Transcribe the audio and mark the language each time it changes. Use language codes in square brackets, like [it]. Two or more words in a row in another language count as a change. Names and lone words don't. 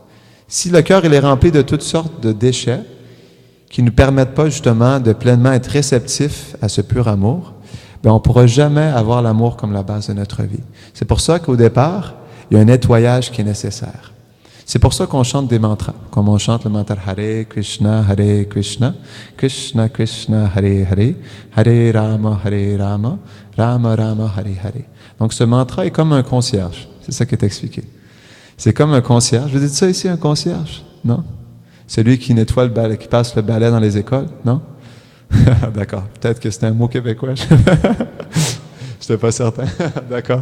[fr] Si le cœur il est rempli de toutes sortes de déchets qui ne nous permettent pas justement de pleinement être réceptifs à ce pur amour, on ne pourra jamais avoir l'amour comme la base de notre vie. C'est pour ça qu'au départ, il y a un nettoyage qui est nécessaire. C'est pour ça qu'on chante des mantras, comme on chante le mantra [sa] Hare Krishna, Krishna Krishna, Hare Hare, [fr] Hare Rama, Rama Rama, Hare Hare. Donc ce mantra est comme un concierge, c'est ça qui est expliqué. C'est comme un concierge. Vous dites ça ici, un concierge? Non? Celui qui nettoie le balai, qui passe le balai dans les écoles? Non? D'accord. Peut-être que c'était un mot québécois. Je n'étais pas certain. D'accord.